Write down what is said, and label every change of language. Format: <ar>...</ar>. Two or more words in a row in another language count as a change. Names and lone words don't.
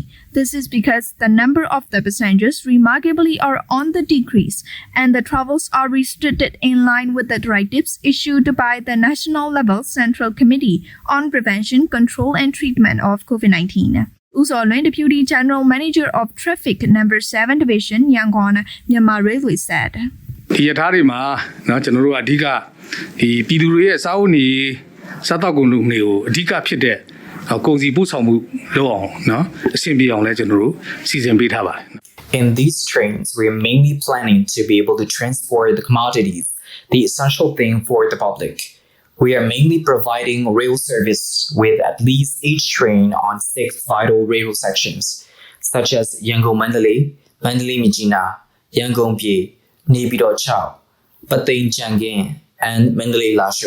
<en>This is because the number of the passengers remarkably are on the decrease, and the travels are restricted in line with the directives issued by the National Level Central Committee on Prevention, Control and Treatment of COVID-19. Uzolin, Deputy General Manager of Traffic Number 7 Division, Yangon, Myanmar Railway said.</en> <my>ဒီရထားတွေမှာเนาะကျွန်တော်တို့ကအဓိကဒီပြည်သူတွေရဲ့စာအုပ်နေစားတောက်ကုန်တွေကိုအဓိကဖြစ်တဲ့ကုန်စည်ပို့ဆောင်မှုလုပ်အောင်เนาะအဆင်ပြေအောင်လဲကျွန်တော်တို့စီစဉ်ပေးထားပါတယ်</my> <en>In these trains, we are mainly planning to be able to transport the commodities, the essential thing for the public. We are mainly providing rail service with at least each train on 6 vital rail sections, such as Yangon-Mandalay, Mandalay-Mijina, Yangon-Pye, Naypyidaw-Chao, Patain-Changin, and Mandalay-Lasho.</en>